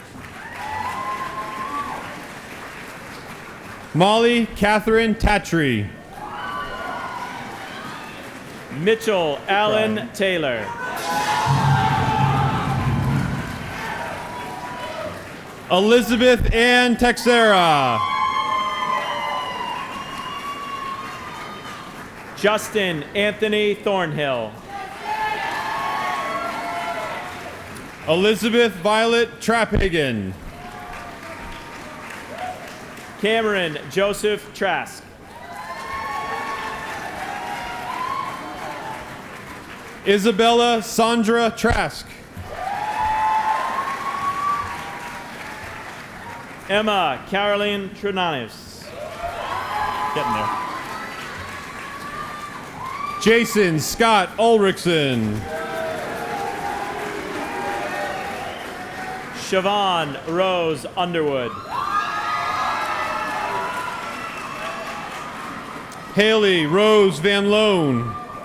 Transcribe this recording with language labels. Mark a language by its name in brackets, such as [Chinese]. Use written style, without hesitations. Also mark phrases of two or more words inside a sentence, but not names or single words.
[English] Molly Catherine Tatry. Mitchell Allen Taylor. Elizabeth Ann Texera. Justin Anthony Thornhill. Elizabeth Violet Traphagen. Cameron Joseph Trask. Isabella Sandra Trask. Emma Caroline Tronanis. Getting there. Jason Scott Ulrichson. Siobhan Rose Underwood. Haley Rose Van Loan.